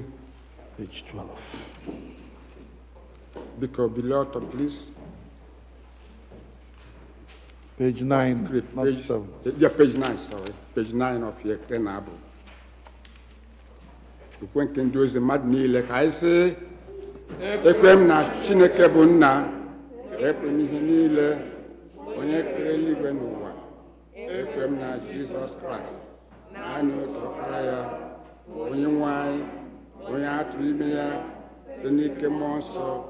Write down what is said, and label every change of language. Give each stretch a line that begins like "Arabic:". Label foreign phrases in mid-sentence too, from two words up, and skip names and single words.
English: Page 12.
Igbo: biko bilie ọtọ please
English: Page 9, Great. not Page, 7. yeah, page 9, sorry. Page 9 of your
Igbo: ekpere na abụ okwukwe nke ndị ozi mmadụ niile ka anyị sị ekwe m na Chineke bụ nna ekwe m ihe niile onye kere eluigwe n'ụwa, ekwe m na Jizọs Kraịst, naanị otu ọkpara ya, onye nwe anyị, onye a tụrụ ime ya site n'ike mmụọ nsọ,